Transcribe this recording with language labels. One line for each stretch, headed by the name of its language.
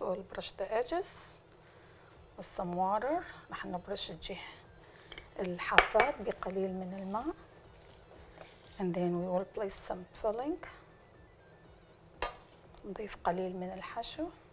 English: We'll brush the edges with some water.
Arabic: رح نبرش الجهة الحافات بقليل من الماء.
English: And then we will place some filling.
Arabic: نضيف قليل من الحشو.